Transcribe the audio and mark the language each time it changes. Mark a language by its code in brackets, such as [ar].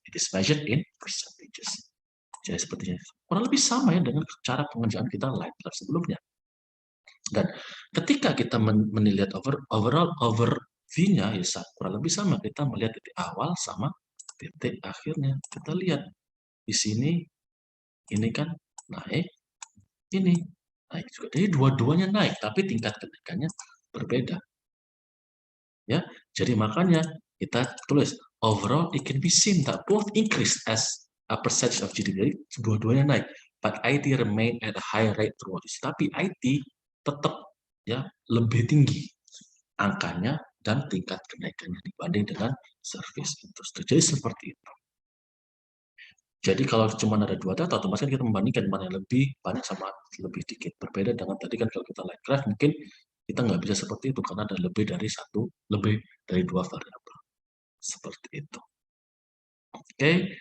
[en] It is measured in percentages. [id] Jadi sepertinya kurang lebih sama ya dengan cara pengerjaan kita line graph sebelumnya. Dan ketika kita melihat overall overview-nya, ya kurang lebih sama. Kita melihat titik awal sama titik akhirnya. Kita lihat di sini, ini kan naik, ini naik juga. Jadi dua-duanya naik, tapi tingkat kenaikannya berbeda. Ya, jadi makanya kita tulis [en] overall it can be seen that both increase as a percentage of GDP. [id] Dua-duanya naik, [en] but IT remain at a higher rate throughout this. [id] Tapi IT tetap ya lebih tinggi angkanya dan tingkat kenaikannya dibanding dengan service industry. Jadi seperti itu. Jadi kalau cuma ada 2 data, otomatis kita membandingkan mana yang lebih banyak sama lebih dikit. Berbeda dengan tadi kan kalau kita line graph, mungkin kita nggak bisa seperti itu karena ada lebih dari 2 variabel. Seperti itu. Oke.